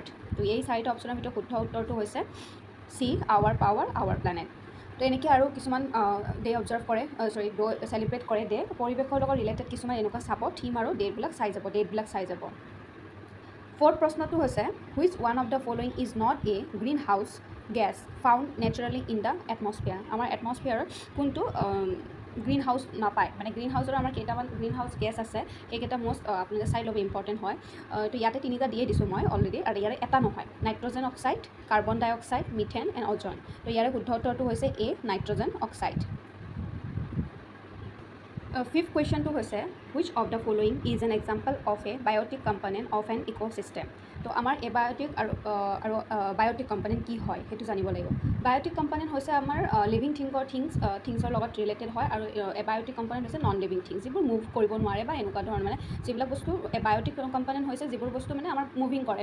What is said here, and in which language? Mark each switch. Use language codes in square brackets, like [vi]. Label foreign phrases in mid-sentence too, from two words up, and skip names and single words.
[as] তো এই চাৰিটা অপশ্যনৰ ভিতৰত শুদ্ধ উত্তৰটো হৈছে C, আৱাৰ পাৱাৰ, আৱাৰ প্লেনেট। তো এনেকৈ আৰু কিছুমান ডে অবজাৰ্ভ কৰে, চেলিব্ৰেট কৰে ডে, পৰিৱেশৰ লগত ৰিলেটেড কিছুমান এনেকুৱা চাব, থিম আৰু ডেটবিলাক চাই যাব। [en] ফ'ৰ্থ [as] প্ৰশ্নটো হৈছে [en] which one of the following is not a green house gas found naturally in the atmosphere? [as] আমাৰ এটমস্ফিয়াৰত কোনটো [en] green house [as] নাপায়, মানে [en] green house [as] আমাৰ কেইটামান [en] green house gas [as] আছে, সেইকেইটা মষ্ট আপোনালোকে চাই ল'ব, ইম্পৰ্টেণ্ট হয়। তো ইয়াতে তিনিটা দিয়ে দিছোঁ মই অলৰেডি, আৰু ইয়াৰে এটা নহয়, [en] nitrogen oxide, carbon dioxide, methane and ozone. [as] তো ইয়াৰে শুদ্ধ উত্তৰটো হৈছে A, [en] nitrogen oxide. fifth question হৈছে which of the following is an example of a biotic component of an ecosystem? [as] তো আমাৰ এবায়'টিক আৰু [en] biotic component [as] কি হয় সেইটো জানিব লাগিব। [en] biotic component [as] হৈছে আমাৰ [en] living things [as] লগত ৰিলেটেড হয়, আৰু [en] abiotic component [as] হৈছে [en] non living things, [as] যিবোৰ মুভ কৰিব নোৱাৰে বা এনেকুৱা ধৰণৰ, মানে যিবিলাক বস্তু [en] biotic component [as] হৈছে যিবোৰ বস্তু মানে আমাৰ মুভিং কৰে।